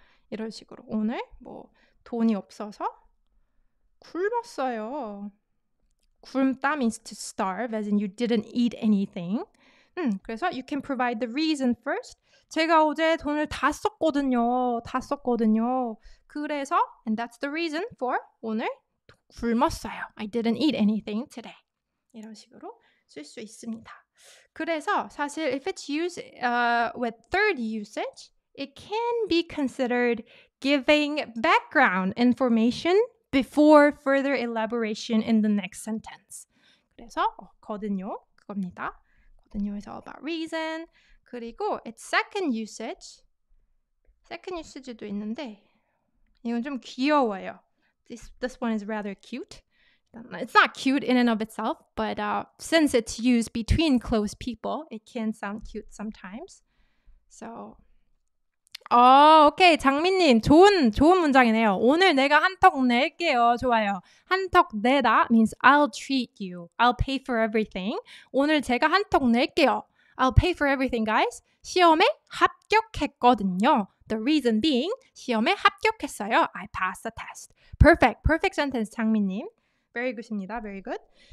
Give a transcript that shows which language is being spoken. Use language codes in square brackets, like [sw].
[ko] 이런 식으로 오늘 돈이 없어서 굶었어요. [en] 굶다 means to starve, as in you didn't eat anything. 그래서 you can provide the reason first. [ko] 제가 어제 돈을 다 썼거든요. [en] 그래서 and that's the reason for [ko] 오늘 굶었어요. [en] I didn't eat anything today. [ko] 이런 식으로 쓸 수 있습니다. [en] 그래서 사실 if it's used with third usage, it can be considered giving background information before further elaboration in the next sentence. [ko] 그래서 거든요. 그겁니다. [en] 거든요 is all about reason. [ko] 그리고 [en] its second usage [ko] 도 있는데 이건 좀 귀여워요. [en] This one is rather cute. It's not cute in and of itself, but since it's used between close people, it can sound cute sometimes. [ko] So, 오케이. 장민님, 좋은 문장이네요. 오늘 내가 한턱 낼게요. 좋아요. [en] 한턱 내다 means I'll treat you. I'll pay for everything. [ko] 오늘 제가 한턱 낼게요. [en] I'll pay for everything, guys. [ko] 시험에 합격했거든요. [en] The reason being, [ko] 시험에 합격했어요. [en] I passed the test. Perfect sentence, 장민님. Very good입니다. Very good.